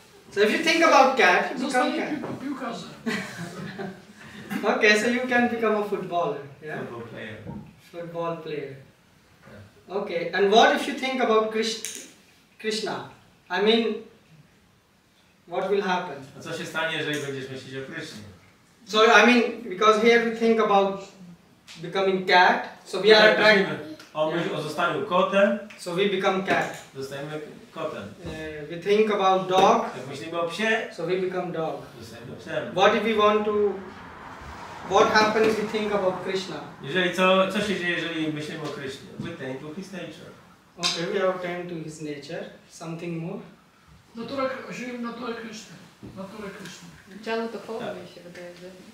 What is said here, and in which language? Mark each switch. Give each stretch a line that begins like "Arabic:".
English: So if you think about cat, you become cat. Okay, so you can become a footballer, yeah? Football player. Football player. Yeah. Okay, and what if you think about Krishna? I mean, what will happen?
Polish: A co się stanie, jeżeli będziesz myśleć o Krysznie?
English: So I mean, because here we think about becoming cat, so we are attracted.
Polish: O zostaniu kotem.
English: So we become cat.
Polish: Zostajemy kotem.
English: We think about dog.
Polish: Jak myślimy o psie,
English: so we become dog.
Polish: zostajemy psem.
English: What if we want to? What happens if we think about Krishna?
Polish: Jeżeli co się dzieje, jeżeli myślimy o Krysznie?
English: We tend to his nature. Okay, we have tend to his nature. Something more?
Polish: Żyjemy naturę Kryszny. Ciało duchowe mi się wydaje, że...